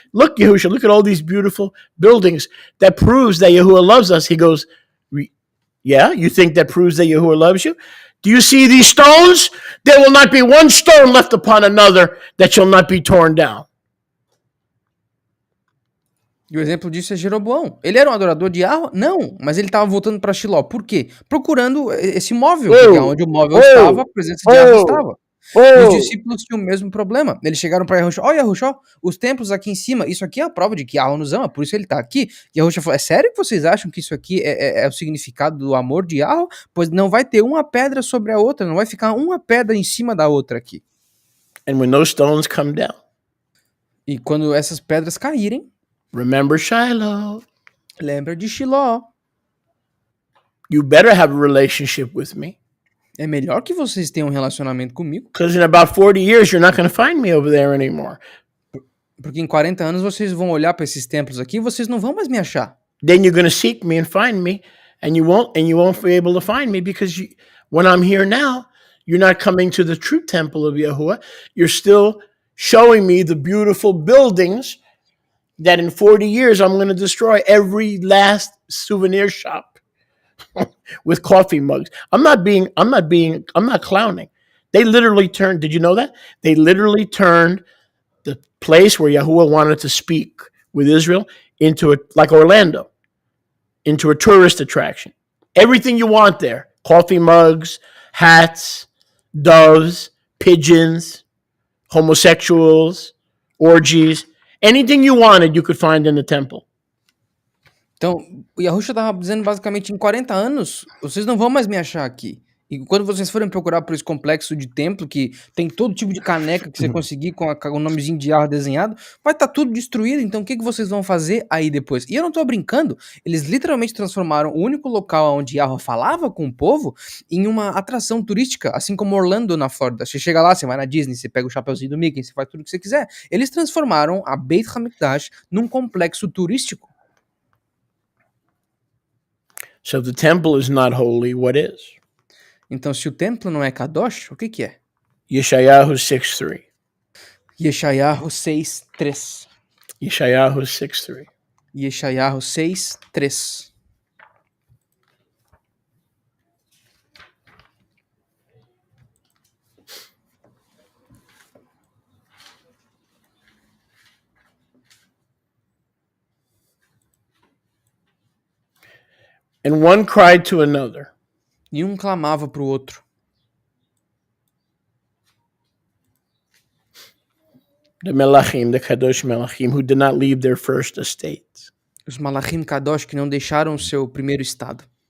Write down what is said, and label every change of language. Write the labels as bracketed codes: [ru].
[en] Look, Yahusha, look at all these beautiful buildings. That proves that Yahuwah loves us. He goes, yeah, you think that proves that Yahuwah loves you? Do you see these stones? There will not be one stone left upon another that shall not be torn down. [pt] E o exemplo disso é Jeroboão. Ele era um adorador de Yahweh? Não, mas ele estava voltando para Shiló. Por quê? Procurando esse móvel, porque onde o móvel estava, a presença de Yahweh estava. E os discípulos tinham o mesmo problema. Eles chegaram para Yahushua, Yahushua, os templos aqui em cima, isso aqui é a prova de que Yahweh nos ama, por isso ele está aqui. E Yahushua falou, é sério que vocês acham que isso aqui é o significado do amor de Yahweh? Pois não vai ter uma pedra sobre a outra, não vai ficar uma pedra em cima da outra aqui. [en] And when those stones come down, [pt] e quando essas pedras caírem, [en] remember Shiloh. [pt] Lembra de Shiló. [en] You better have a relationship with me. [pt] É melhor que vocês tenham um relacionamento comigo. [en] Because in about 40 years you're not going to find me over there anymore. [pt] Porque em 40 anos vocês vão olhar para esses templos aqui e vocês não vão mais me achar. [en] Then you're going to seek me and find me, and you won't be able to find me because when I'm here now, you're not coming to the true temple of Yahuwah. You're still showing me the beautiful buildings that in 40 years I'm going to destroy every last souvenir shop with coffee mugs. I'm not clowning. They literally turned, did you know that? They literally turned the place where Yahuwah wanted to speak with Israel like Orlando, into a tourist attraction. Everything you want there. Coffee mugs, hats, doves, pigeons, homosexuals, orgies. Anything you wanted, you could find in the temple. [pt] Então, o Yahusha estava dizendo basicamente, em 40 anos, vocês não vão mais me achar aqui. E quando vocês forem procurar por esse complexo de templo, que tem todo tipo de caneca que você conseguir com o nomezinho de Yahweh desenhado, vai estar tudo destruído. Então, o que vocês vão fazer aí depois? E eu não tô brincando, eles literalmente transformaram o único local onde Yahweh falava com o povo em uma atração turística, assim como Orlando, na Flórida. Você chega lá, você vai na Disney, você pega o chapeuzinho do Mickey, você faz tudo o que você quiser. Eles transformaram a Beit HaMikdash num complexo turístico. [en] So if the temple is not holy, what is? [pt] Então, se o templo não é Kadosh, o que é? [en] Yeshayahu 6:3. [pt] Yeshayahu 6:3. [en] Yeshayahu 6:3. [pt] Yeshayahu 6:3. [en] And one cried to another. [pt] E um clamava para o outro. [en] The Melachim, the Kadosh Melachim, who did not leave their first estate. [pt] Os Malachim Kadosh que não deixaram o seu primeiro estado.